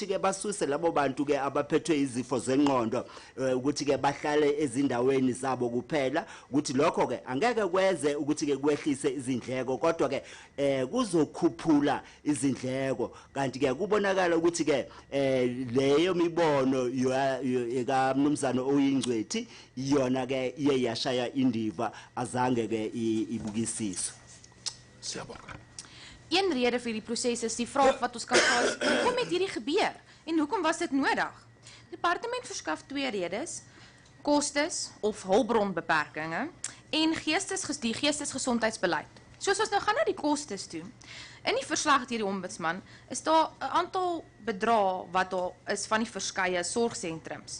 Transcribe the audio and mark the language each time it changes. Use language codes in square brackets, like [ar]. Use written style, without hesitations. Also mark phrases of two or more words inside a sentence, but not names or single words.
[zu] ke basuse labo bantu ke abaphethwe izifo zenqondo ukuthi ke bahlale ezindaweni zabo kuphela ukuthi lokho ke angeke kwenze ukuthi ke kwehlise izindleko kodwa ke kuzokhuphula izindleko kanti ke kubonakala ukuthi ke leyo mibono eka mnumzana oyingcwethi iyona ke iye yashaya indiva azange ke ibukisiswe. Siyabonga. [af] Een rede vir die proses is die vraag wat ons kan vra is, hoekom het hierdie gebeur en hoekom was dit nodig? Die departement verskaf twee redes, kostes of hulpbronbeperkings en geestesgesondheidsbeleid. Soos ons nou gaan na die kostes toe. In die verslag deur die ombudsman is daar 'n aantal bedrae wat daar is van die verskeie sorgsentrums.